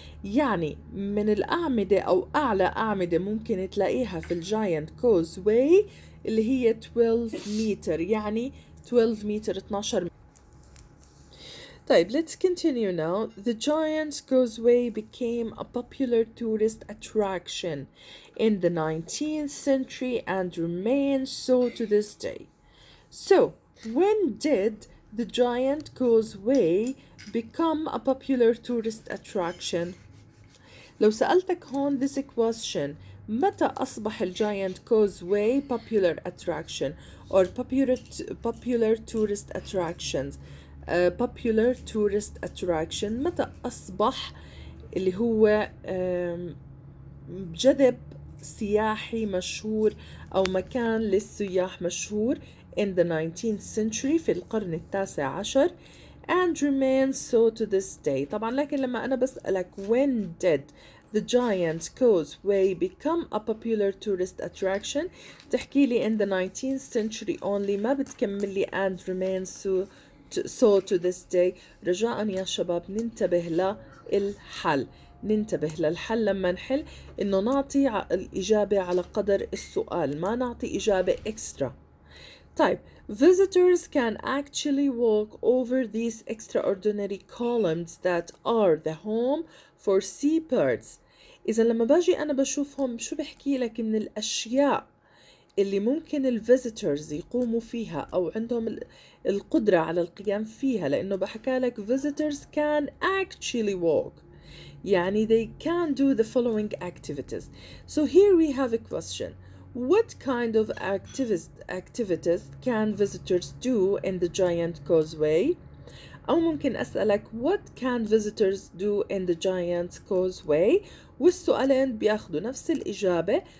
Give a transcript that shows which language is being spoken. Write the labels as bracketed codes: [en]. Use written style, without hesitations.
[ar] يعني من الأعمدة أو أعلى أعمدة ممكن تلاقيها في الجاينت كوزواي اللي هي 12 متر، يعني 12 متر 12 متر. [en] طيب, let's continue now. The Giant Causeway became a popular tourist attraction in the 19th century and remains so to this day. So, when did the Giant Causeway become a popular tourist attraction? [ar] لو سألتك هون [en] this question, [ar] متى أصبح الجاينت كوزواي [en] popular attraction or popular tourist attractions? Popular tourist attraction [ar] متى أصبح اللي هو جذب سياحي مشهور أو مكان للسياح مشهور [en] in the 19th century [ar] في القرن التاسع عشر [en] and remains so to this day. [ar] طبعا لكن لما أنا بسألك [en] when did the Giant Causeway become a popular tourist attraction [ar] تحكي لي [en] in the 19th century only، [ar] ما بتكمل لي [en] and remains so to this day. [ar] رجاء يا شباب ننتبه للحل، ننتبه للحل لما نحل إنه نعطي الإجابة على قدر السؤال، ما نعطي إجابة إكسترا. [en] طيب, visitors can actually walk over these extraordinary columns that are the home for seabirds. [ar] إذا لما باجي أنا بشوفهم شو بحكي لك من الأشياء اللي ممكن الفيزيتورز يقوموا فيها أو عندهم القدرة على القيام فيها، لأنه بحكى لك [en] visitors can actually walk، [ar] يعني [en] they can do the following activities. So here we have a question. What kind of activities can visitors do in the Giant Causeway? [ar] أو ممكن أسألك [en] what can visitors do in the Giant Causeway؟ [ar] والسؤالين بياخدوا نفس الإجابة.